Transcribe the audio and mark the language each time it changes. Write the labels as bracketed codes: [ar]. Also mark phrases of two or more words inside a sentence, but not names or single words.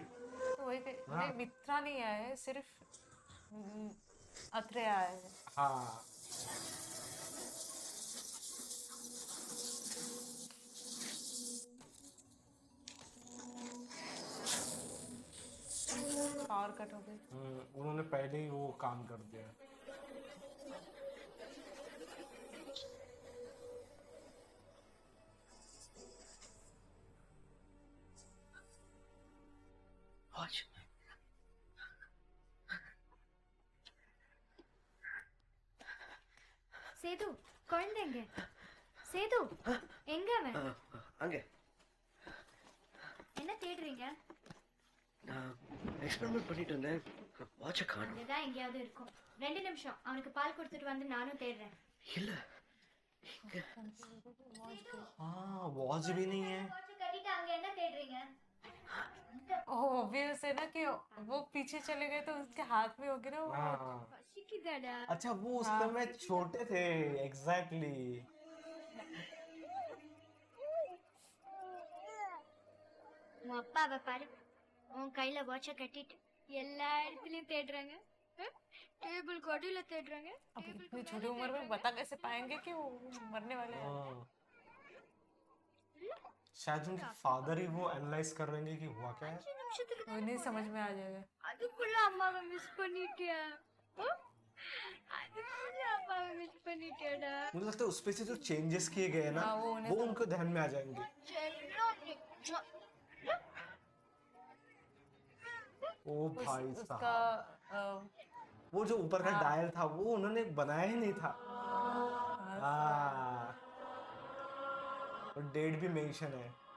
[hi] तो वही नहीं, मित्रा नहीं आए हैं, सिर्फ अत्रे आए हैं। हाँ [en] power cut [hi] हो गई। उन्होंने पहले ही वो काम कर दिया। [ta] வாட்ச். சேது குழந்தை எங்க? சேது எங்க அவன்? அங்க என்ன தேடுறீங்க? நான் எக்ஸ்பெரிமெண்ட் பண்ணிட்டு இருந்தேன், வாட்சை காணும். அங்கதான் எங்கேயாவது இருக்கும். 2 நிமிஷம் அவனுக்கு பால் கொடுத்துட்டு வந்து நானும் தேடுறேன். இல்ல இங்க [hi] हाँ वॉच भी नहीं है। [ta] வாட்ச் கட்டிட்டு அங்க என்ன தேடுறீங்க? [hi] ऑब्वियस है ना कि वो पीछे चले गए तो उसके हाथ में होगी ना वो। हाँ [ta] பசிக்குதாடா? [hi] अच्छा वो उस समय छोटे थे, एग्जैक्टली। [ta] உன் அப்பாவை பாரு, உன் கையில வாட்ச கட்டிட்டு எல்லா இடத்துலயும் தேடுறாங்க. டேபிள் கடியில தேடுறாங்க. [hi] अब इतनी छोटी उम्र में बता कैसे पाएंगे कि वो मरने वाले हैं। शायद उनके फादर ही वो एनालाइज कर रहे हैं कि हुआ क्या है। [ta] நிமிஷத்துக்கு [hi] वो नहीं समझ में आ जाएगा। [ta] அதுக்குள்ள அம்மாவை மிஸ் பண்ணிட்டியா? அதுக்குள்ள அம்மாவை மிஸ் பண்ணிட்டியாடா? [hi] मुझे लगता है उसपे से जो चेंजेस किए गए ना हाँ, वो उन्हें वो उनको ध्यान में आ जाएंगे। ओ भाई उसका साहब, वो जो ऊपर का डायल था वो उन्होंने बनाया ही नहीं था। हाँ और डेट भी मेंशन है।